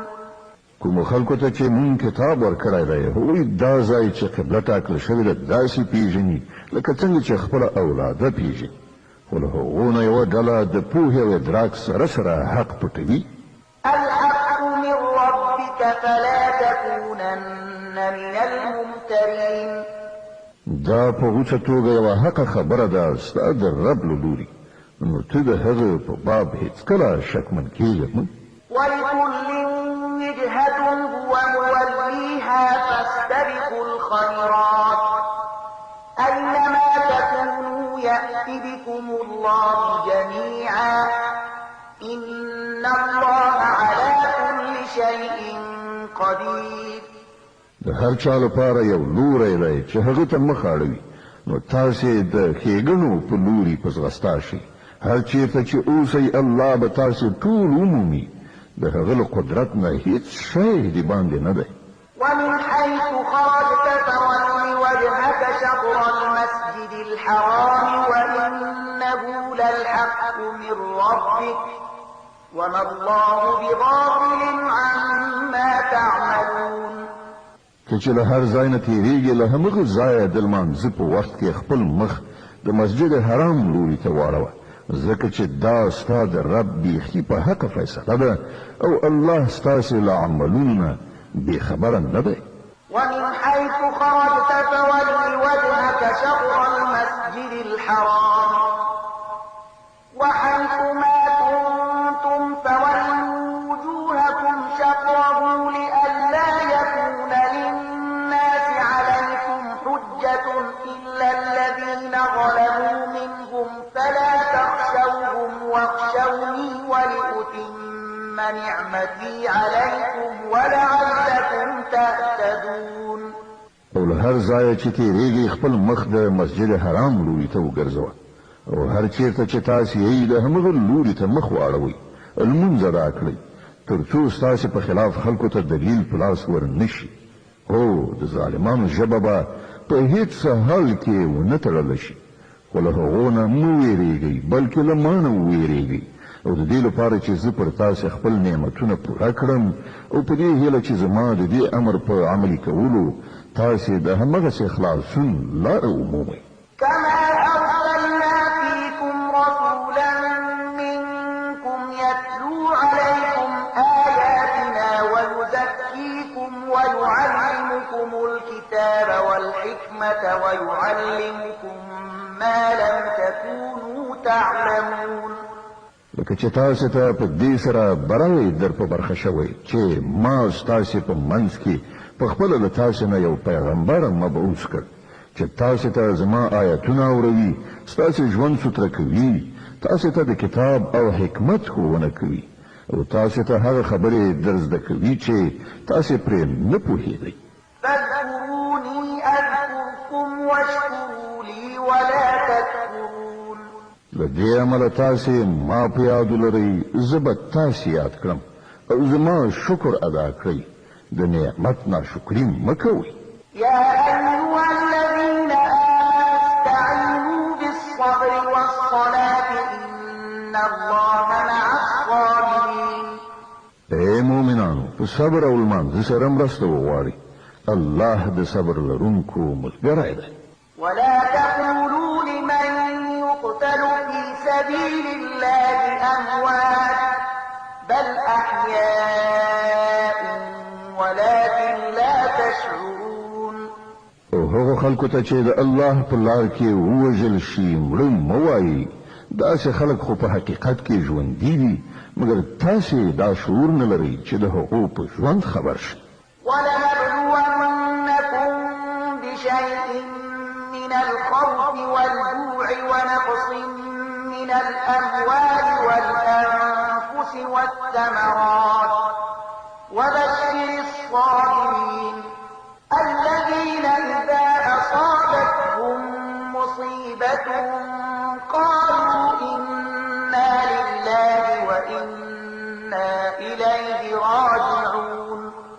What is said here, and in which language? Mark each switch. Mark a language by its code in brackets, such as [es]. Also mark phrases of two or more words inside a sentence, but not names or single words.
[ps] کوم خلکو ته چې مونږ کتاب ورکړی دی هغوی دا ځای چې قبله ټاکل شوې ده داسې پیژني لکه څنګه چې خپله اولاده پیژني، خو له هغو نه یوه ډله د پوهې او ادراک سره سره حق پټوي. [ar] الحق من ربك فلا تكونن من الممترين. [ps] دا په غوڅه توګه یوه حقه خبره ده ستا د رب له لوري، نو ته د هغه په باب هېڅکله شکمن کېږه مه. [ar] ولكل وجهة هو موليها فاستبقوا الخيرات أينما تكونوا يأت بكم الله جميعا إن الله على كل شيء قدير. [ps] د هر چا لپاره یو لوری دی چې هغه ته مخ اړوي، نو تاسې د ښېګڼو په لوري په ځغستا شئ. هر چېرته چې اوسئ الله به تاسې ټول ومومي، د هغه له قدرت نه هیڅ شی د باندې نه دی. [ar] ومن حيث خرجت فول وجهك شطر المسجد الحرام وإنه للحق من ربك وما الله بغافل عما تعملون. [ps] که چې له هر ځای نه تېرېږي له همغه ځایه د لمانځه په وخت کې خپل مخ د مسجد حرام لوري ته واړوه، ځکه چې دا ستا د رب بیخي په حقه فیصله ده او الله ستاسې له عملونو نه بېخبره نه دی. [ar] ومن حيث خرجت فول وجهك شطر المسجد الحرام وحيث ما كنتم فولوا وجوهكم شطره لئلا يكون للناس عليكم حجة إلا الذين ظلموا منهم فلا تخشوهم واخشوني ولأتم نعمتي عليكم ولعلكم تهتدون. [ps] او له هر ځایه چې تېرېږي خپل مخ د مسجد حرام لوري ته وګرځوه، او هر چېرته چې تاسې یې د همغه لوري ته مخ واړوئ، لمونځ ادا کړئ تر څو ستاسې په خلاف خلکو ته دلیل په لاس ور نه شي. هو د ظالمانو ژبه به په هېڅ حال کې ونه تړله شي، خو له هغو نه مه وېرېږئ بلکې له ما نه ووېرېږئ، او د دې لپاره چې زه پر تاسې خپل نعمتونه پوره کړم او په دې هیله چې زما د دې امر په عملي کولو تاسې د همغسې خلاصون لاره ومومئ. [ar] كما أرسلنا فيكم رسولا منكم يتلو عليكم آياتنا ويزكيكم ويعلمكم الكتاب والحكمة ويعلمكم ما لم تكونوا تعلمون. [ps] لکه چې تاسې ته په دې سره برای در په برخه شوی چې ما ستاسې په منځ کې په خپله له تاسې نه یو پیغمبر مبعوث کړ چې تاسې ته زما آیتونه اوروي، ستاسې ژوند سوتره کوي، تاسې ته د کتاب او حکمت ښوونه کوي او تاسې ته هغه خبرې در زده کوي چې تاسې پرې نه پوهېدئ. [ar] فاذكروني أذكركم واشكروا لي ولا تكفرون. [ps] له دې امله تاسې ما په یاد ولرئ، زه به تاسې یاد کړم او زما شکر ادا کړئ، د نعمت ناشکري مه کوئ. [ar] يا أيها الذين آمنوا استعينوا بالصبر والصلاة إن الله مع الصابرين. [ps] اے مومنانو په صبر او لمانځه سره مرسته وغواړئ، الله د صبر لرونکو ملګری دی. [ar] ولا تقولوا لمن يقتل في سبيل الله أموات بل أحياء ولكن لا تشعرون. [ps] او هغو خلکو ته چې د الله په لار کې ووژل شي مړه مه وایئ، داسې خلک خو په حقیقت کې ژوندي دي، مګر تاسې دا شعور نه لرئ چې د هغو په ژوند خبر شئ. [ar] ولنبلونكم بشيء من الخوف والجوع ونقص من الأموال والأنفس والثمرات وبشر الصابرين الذين إذا أصابتهم مصيبة قالوا إنا لله وإنا إليه راجعون.